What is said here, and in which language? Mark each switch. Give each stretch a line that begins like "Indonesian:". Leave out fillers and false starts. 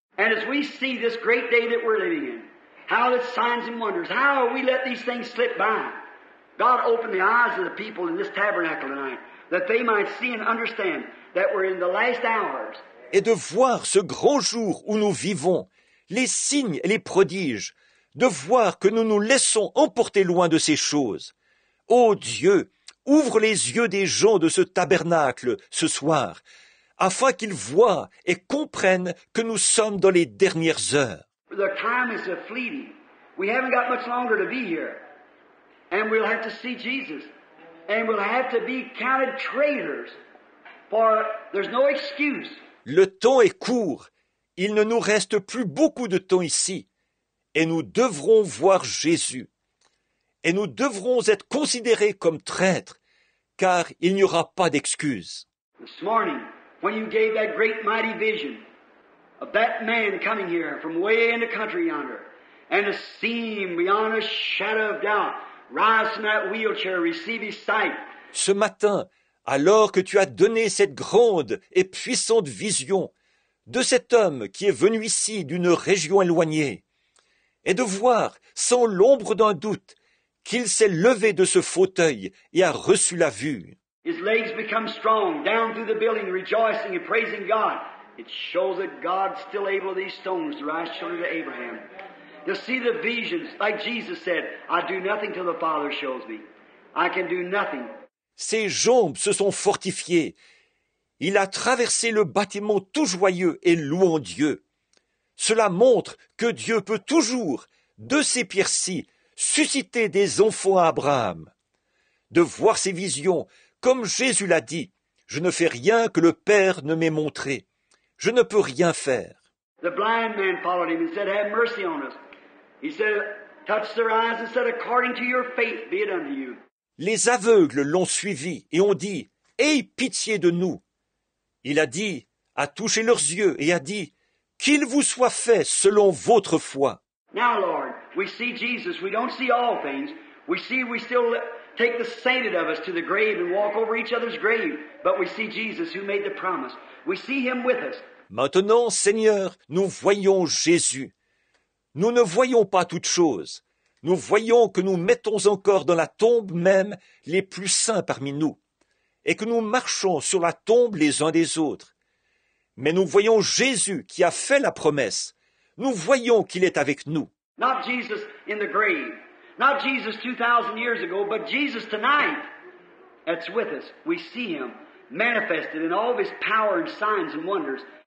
English: And as we see this great day that we're living in, how the signs and wonders, how we let these things slip by. God, open the eyes of the people in this tabernacle tonight, that they might see and understand that we're in the last hours.
French: Et de voir ce grand jour où nous vivons, les signes et les prodiges, de voir que nous nous laissons emporter loin de ces choses. Ô Dieu, ouvre les yeux des gens de ce tabernacle ce soir, afin qu'ils voient et comprennent que nous sommes dans les dernières heures.
English: The time is fleeting. We haven't got much longer to be here. And we'll have to see Jesus. And we'll have to be counted traitors. For there's no excuse.
French: Le temps est court. Il ne nous reste plus beaucoup de temps ici. Et nous devrons voir Jésus. Et nous devrons être considérés comme traîtres, car il n'y aura pas d'excuse.
English: This morning, when you gave that great mighty vision of that man coming here from way in the country yonder, and to see him beyond a shadow of doubt, rise from that wheelchair, receive his sight.
French: Ce matin, alors que tu as donné cette grande et puissante vision de cet homme qui est venu ici d'une région éloignée, et de voir, sans l'ombre d'un doute, qu'il s'est levé de ce fauteuil et a reçu la vue.
English: His legs become strong, down through the building, rejoicing and praising God. It shows that God's still able these stones to rise children to Abraham. To see the visions, like Jesus said, I do nothing till the Father shows me. I can do nothing.
French: Ses jambes se sont fortifiées. Il a traversé le bâtiment tout joyeux et louant Dieu. Cela montre que Dieu peut toujours, de ces pierres-ci, susciter des enfants à Abraham. De voir ces visions, comme Jésus l'a dit, je ne fais rien que le Père ne m'ait montré. Je ne peux rien faire.
English: The blind man followed him and said, have mercy on us. He said, touched their eyes and said, according to your faith be it unto you.
French: Les aveugles l'ont suivi et ont dit, aie pitié de nous. Il a dit, a touché leurs yeux et a dit, qu'il vous soit fait selon votre foi.
English: Now, Lord, we see Jesus. We don't see all things. We still take the sainted of us to the grave and walk over each other's grave. But we see Jesus who made the promise. We see Him with us.
French: Maintenant, Seigneur, nous voyons Jésus. Nous ne voyons pas toutes choses. Nous voyons que nous mettons encore dans la tombe même les plus saints parmi nous, et que nous marchons sur la tombe les uns des autres. Mais nous voyons Jésus qui a fait la promesse. Nous voyons qu'il est avec nous.
English: Not Jesus in the grave. Not Jesus 2,000 years ago, but Jesus tonight. That's with us. We see Him manifested in all of His power and signs and wonders.